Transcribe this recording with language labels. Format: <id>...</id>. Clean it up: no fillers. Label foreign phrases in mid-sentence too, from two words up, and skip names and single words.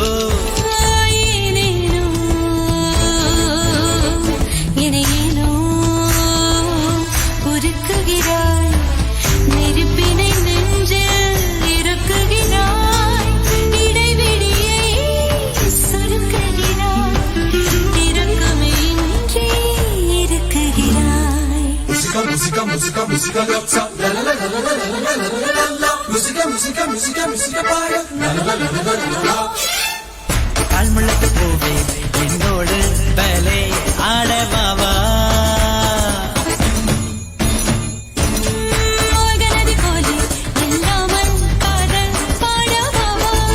<ta>ஏனேனோ எனையேனோ உருக்குகிறாய் நெருப்பினை நெஞ்சில் இறக்குகிறாய் இடைவெளியை சுருக்குகிறாய் இறக்கமே இன்றி இருக்குகிறாய்</ta> <es>Música, música, música, música gatsa. La la la la la la la la la la la la. Música, música, música, música para. La la la la la la la la.</es> <ta>கால்முளைத்து போவே என்னோடு பலே ஆடவாவா மோகனதி போலே இல்லாமல் காதல் பாடவாவா</ta>